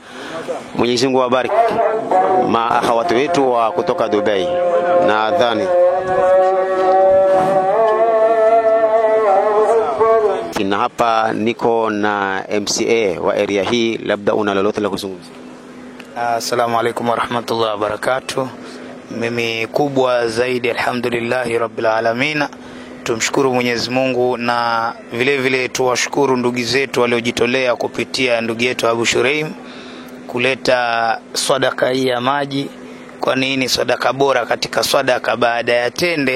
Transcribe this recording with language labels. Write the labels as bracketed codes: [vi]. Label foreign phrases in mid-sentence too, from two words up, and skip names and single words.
[sw] Mwenyezi Mungu awabariki maahawatu wetu wa kutoka Dubai. Nadhani na hapa niko na MCA wa area hii, labda una lolote la kuzungumza? [ar] السلام عليكم ورحمة الله وبركاته. [sw] Mimi kubwa zaidi [ar] الحمد لله رب العالمين. [sw] Tumshukuru Mwenyezi Mungu, na vile vile tuwashukuru ndugu zetu waliojitolea kupitia ndugu yetu Abu Shuraim kuleta sadaka hii ya maji. Kwa nini sadaka bora katika sadaka baada ya tende?